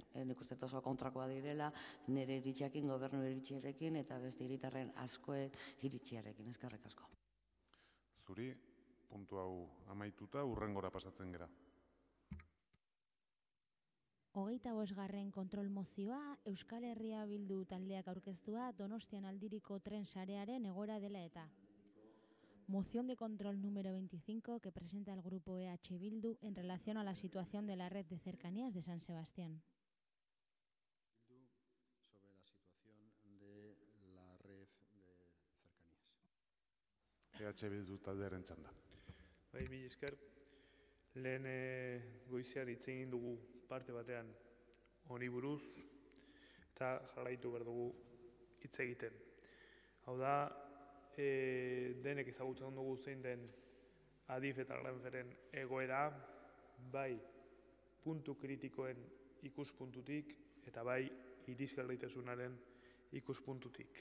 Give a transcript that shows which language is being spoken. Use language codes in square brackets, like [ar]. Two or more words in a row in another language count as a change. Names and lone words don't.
[eu] Nik uste oso kontrakoa direla, nire iritsiakin, gobernu iritsiarekin, eta beste hiritarren askoen iritsiarekin, eskerrik asko. Zuri, puntu hau amaituta, hurrengora pasatzen gera. 25. kontrol mozioa, Euskal Herria Bildu taldeak aurkeztua Donostian aldiriko tren sarearen egoera dela eta. [es] Moción de control número 25 que presenta el grupo EH Bildu en relación a la situación de la red de cercanías de San Sebastián. Sobre la situación de la red de cercanías. [eu] EH Bildu taldearen txanda. Bai, mila esker, lehen goizean hitz egin dugu parte batean honi buruz eta jarraitu behar dugu hitz egiten. Hau da, denek ezagutzen dugu zein den Adif eta Renferen egoera, bai puntu kritikoen ikuspuntutik eta bai irisgarritasunaren ikuspuntutik.